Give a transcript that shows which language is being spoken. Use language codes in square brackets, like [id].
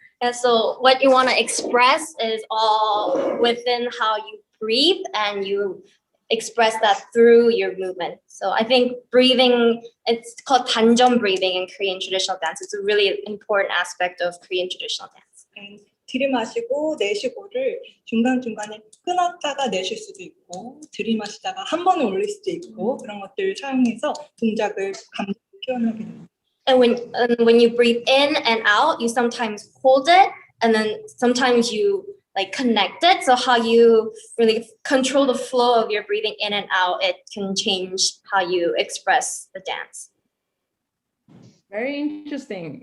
[en] And so what you want to express is all within how you breathe, and you express that through your movement. So I think breathing, it's called Tanjong Breathing in Korean traditional dance. It's a really important aspect of Korean traditional dance. And [ko] 들이마시고 내쉬고를 중간중간에 끊었다가 내쉴 수도 있고 들이마시다가 한 번에 올릴 수도 있고 그런 것들을 사용해서 동작을 감정을 표현하게 됩니다. [en] And when you breathe in and out, you sometimes hold it, and then sometimes you like connect it. So how you really control the flow of your breathing in and out, it can change how you express the dance. Very interesting.